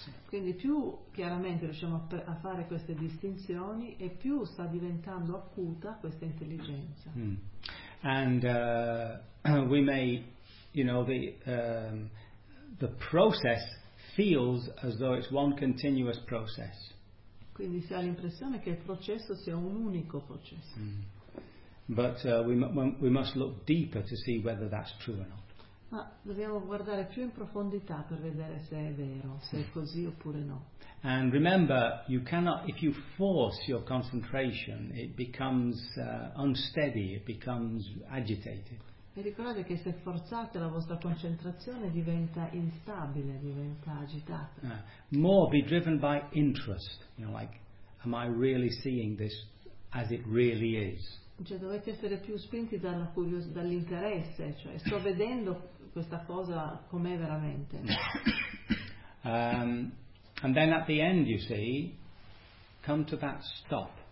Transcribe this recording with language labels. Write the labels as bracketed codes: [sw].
[it] Quindi più chiaramente riusciamo a fare queste distinzioni e più sta diventando acuta questa intelligenza. [en] And we may, you know, the process feels as though it's one continuous process. [it] Quindi si ha l'impressione che il processo sia un unico processo. Mm. [en] But we must look deeper to see whether that's true or not. [it] Ma dobbiamo guardare più in profondità per vedere se è vero, se è così oppure no. [en] And remember, you cannot, if you force your concentration, it becomes unsteady, it becomes agitated. [it] E ricordate che se forzate la vostra concentrazione diventa instabile, diventa agitata. [en] More be driven by interest, you know, like, am I really seeing this as it really is? [it] Cioè dovete essere più spinti dalla curiosità, dall'interesse, cioè sto vedendo questa cosa com'è veramente. [en] And then at the end, you see, come to that stop.